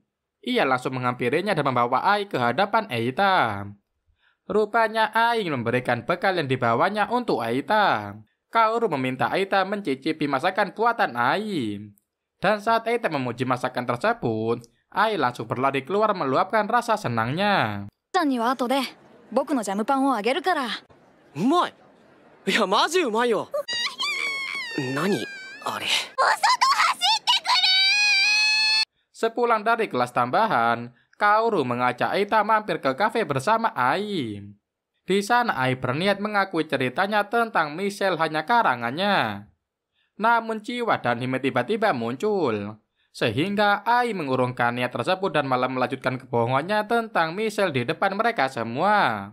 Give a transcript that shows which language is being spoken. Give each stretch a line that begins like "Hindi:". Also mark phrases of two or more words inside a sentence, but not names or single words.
Indonesian: Ia langsung menghampirinya dan membawa Ai ke hadapan Eita. Rupanya Ai ingin memberikan bekal yang dibawanya untuk Eita. Kaoru meminta Eita mencicipi masakan buatan Ai. Dan saat Eita memuji masakan tersebut, Ai langsung berlari keluar meluapkan rasa senangnya.
Japanese: さんには後で僕のジャムパンをあげるから。うまい。いやマジうまいよ。何あれ。
Indonesian: Sepulang dari kelas tambahan, Kaoru mengajak Eita mampir ke kafe bersama Ai. Di sana Ai berniat mengakui ceritanya tentang Michelle hanya karangannya. Namun Chiwa dan Hime tiba-tiba muncul, sehingga Ai mengurungkan niat tersebut dan malah melanjutkan kebohongannya tentang Michelle di depan mereka semua.